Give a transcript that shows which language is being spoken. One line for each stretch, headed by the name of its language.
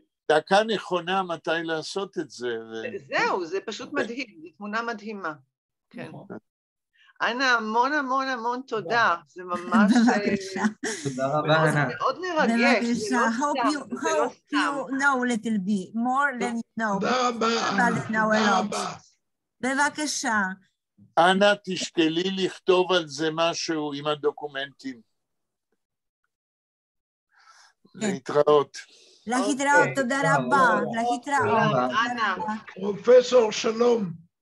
Hebrew: דקה נכונה מתי לעשות את זה. זהו, זה פשוט מדהים, זו תמונה מדהימה. כן. אנה, המון המון המון תודה, זה ממש... בבקשה. תודה רבה, אנה. זה מאוד מרגש, זה לא סתם, זה לא סתם.
English: Hope you know little bit, more than you know.
Hebrew: תודה רבה. בבקשה. אנה, תשקלי לכתוב על זה משהו עם הדוקומנטים. להתראות. להתראות, תודה רבה. להתראות. פרופסור שלום.